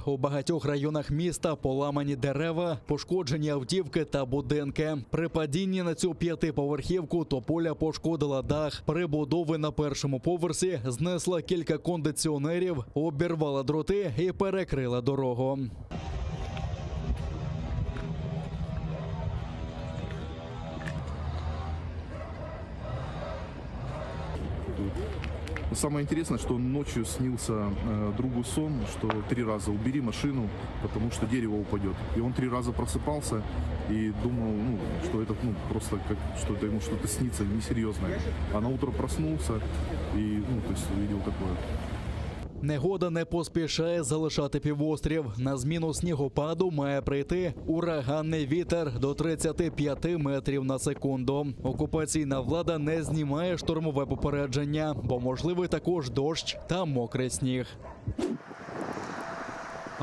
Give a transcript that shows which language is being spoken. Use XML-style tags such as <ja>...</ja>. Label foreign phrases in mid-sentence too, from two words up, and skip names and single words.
<uk>У багатьох районах міста поламані дерева, пошкоджені автівки та будинки. При падінні на цю 5-поверхівку тополя пошкодила дах. Прибудови на першому поверсі знесла кілька кондиціонерів, обірвала дроти і перекрила дорогу.</uk> <ru>Самое интересное, что ночью снился другу сон, что 3 раза убери машину, потому что дерево упадет. И он 3 раза просыпался и думал, что это просто как что это ему что-то снится несерьезное. А на утро проснулся и то есть увидел такое.</ru> <uk>Негода не поспішає залишати півострів. На зміну снігопаду має прийти ураганний вітер до 35 метрів на секунду. Окупаційна влада не знімає штормове попередження, бо можливий також дощ та мокрий сніг.</uk>